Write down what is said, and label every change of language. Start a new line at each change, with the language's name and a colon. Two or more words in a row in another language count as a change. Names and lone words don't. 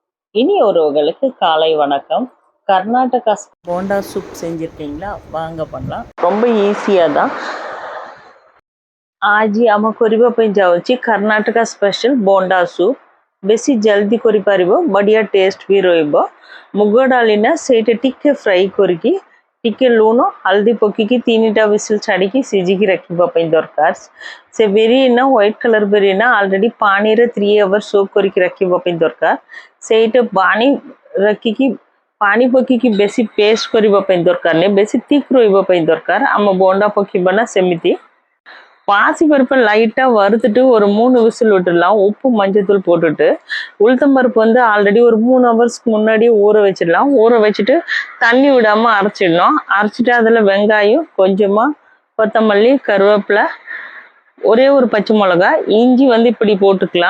Tamil: இனி ஒருவர்களுக்கு காலை வணக்கம். கர்நாடகா போண்டா சூப் செஞ்சுருக்கீங்களா? வாங்க பண்ணலாம். ரொம்ப ஈஸியாக தான்.
Odia: ଆଜି ଆମ କରିବା ପାଇଁ ଯାଉଛି କର୍ଣ୍ଣାଟକା ସ୍ପେଶାଲ ବୋଣ୍ଡା ସୁପ୍। ବେଶୀ ଜଲ୍ଦି କରିପାରିବ, ବଢ଼ିଆ ଟେଷ୍ଟ ବି ରହିବ। ମୁଗ ଡାଲି ନା ସେଇଟା ଟିକେ ଫ୍ରାଇ କରିକି ଟିକେ ଲୁଣ ହଳଦୀ ପକେଇକି 3ଟା ବିସିଲ୍ ଛାଡ଼ିକି ସିଝିକି ରଖିବା ପାଇଁ ଦରକାର। ସେ ବେରି ନା
English: white colour
Odia: ବେରି ନା ଅଲରେଡ଼ି ପାଣିରେ 3
English: hour soak
Odia: କରିକି ରଖିବା ପାଇଁ ଦରକାର। ସେଇଟା ପାଣି ରଖିକି ପାଣି ପକେଇକି ବେଶୀ ପେଷ୍ଟ କରିବା ପାଇଁ ଦରକାର ନାହିଁ, ବେଶୀ ଥିକ୍ ରହିବା ପାଇଁ ଦରକାର। ଆମ ବୋଣ୍ଡା ପକେଇବା ନା ସେମିତି
Tamil: பாசி பருப்பை லைட்டாக வறுத்துட்டு ஒரு 3 விசில் விட்டுடலாம். உப்பு மஞ்சத்தூள் போட்டுட்டு உளுத்தம் பருப்பு வந்து ஆல்ரெடி ஒரு 3 ஹவர்ஸ்க்கு முன்னாடியே ஊற வச்சிடலாம். ஊற வச்சுட்டு தண்ணி விடாமல் அரைச்சிடணும். அரைச்சிட்டு அதில் வெங்காயம், கொஞ்சமாக கொத்தமல்லி, கருவேப்பிலை, ஒரே ஒரு பச்சை மிளகா, இஞ்சி வந்து இப்படி போட்டுக்கலாம்.